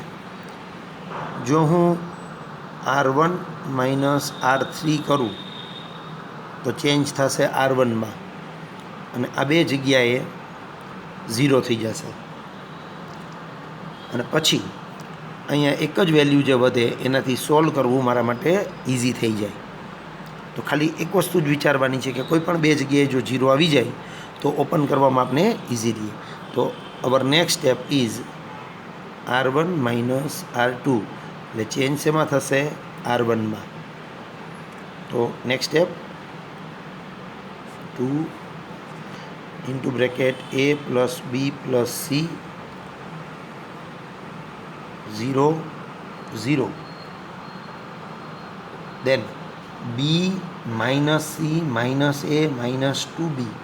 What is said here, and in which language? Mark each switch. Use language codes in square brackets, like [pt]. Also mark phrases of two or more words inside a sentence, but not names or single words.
[gu] જો હું R1 માઇનસ R3 કરું તો ચેન્જ થશે R1માં અને આ બે જગ્યાએ 0 થઈ જશે અને પછી અહીંયા એક જ વેલ્યુ જે વધે એનાથી સોલ્વ કરવું મારા માટે ઇઝી થઈ જાય. તો ખાલી એક વસ્તુ જ વિચારવાની છે કે કોઈ પણ બે જગ્યાએ જો 0 આવી જાય તો ઓપન કરવામાં આપણે ઇઝી રહીએ. તો [en] our next step is R1 minus R2 [gu] એટલે ચેન્જ શેમાં થશે? R1માં. તો [en] next step 2 into bracket A plus B plus C 0 0 then B minus C minus A minus 2B.